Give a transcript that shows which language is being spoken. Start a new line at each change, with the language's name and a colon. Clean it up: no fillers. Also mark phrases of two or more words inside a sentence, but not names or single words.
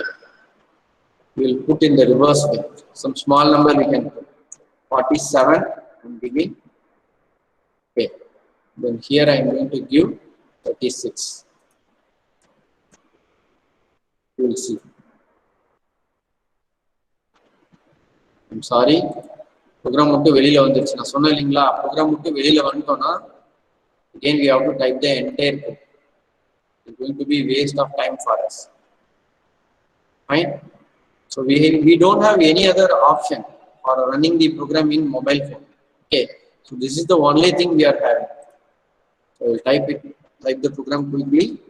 English: We will put in the reverse way. Some small number we can put. 47 and begin. Okay. Then here I am going to give 36. You will see. I'm sorry.
Tamil: Program முட்டு வெளில வந்திருச்சு. நா சொன்னா இல்லிங்ல program முட்டு வெளில வந்தோனா
English: again we have to type the entire code. It's going to be waste of time for us. Fine. So we don't have any other option for running the program in mobile phone. Okay. So this is the only thing we are having. So we'll type the program quickly.